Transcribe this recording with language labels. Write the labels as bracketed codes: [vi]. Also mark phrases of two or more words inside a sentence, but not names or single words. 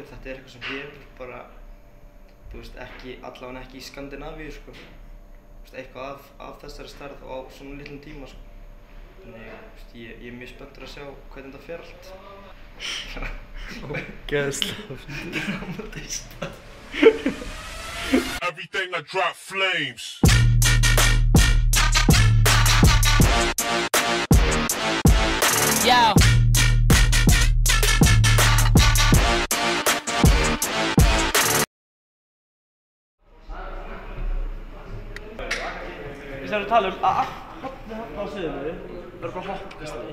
[is] Þetta er eitthvað sem hefur bara, allavega ekki í Skandinavíu sko. Eitthvað af þessari stærð og á svona litlum tíma sko. Þannig ég er mjög spenntur að sjá hvernig þetta fer allt. Ógeðslega Dramatista. [en] Everything I drop flames. Yo. [is] Við erum að tala að allt hotnið á sviðinu verður bara hoppkastali.